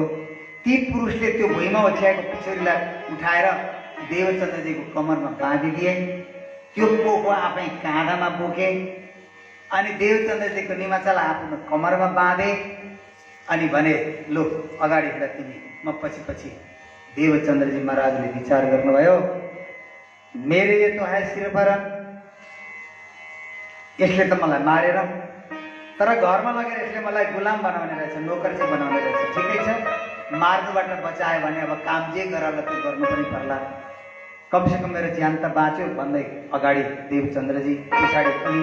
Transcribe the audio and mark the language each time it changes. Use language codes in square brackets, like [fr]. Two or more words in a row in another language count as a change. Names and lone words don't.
[ne] ती पुरुषले त्यो भुइँमा ओछ्याएको पिछौरीलाई उठाएर देवचन्द्रजीको कमरमा बाँधिदिए। त्यो पोको आफै काँधामा बोके अनि देवचन्द्रजीको निमाचालाई आफ्नो कमरमा बाँधे अनि भने, लो अगाडि हिँड तिमी, म पछि पछि। देवचन्द्रजी महाराजले विचार गर्नुभयो, [hi] मेरे ये तो है सिर पर, [ne] यसले त मलाई मारेर, तर घरमा लगेर यसले मलाई गुलाम बनाउने रहेछ, नोकर चाहिँ बनाउने रहेछ। ठिकै छ, मार्नुबाट बचायो भने अब काम जे गराउला त्यो गर्नु पनि पर्ला, कमसेकम मेरो ज्यान त बाँच्यो भन्दै अगाडि देवचन्द्रजी, पछाडि पनि।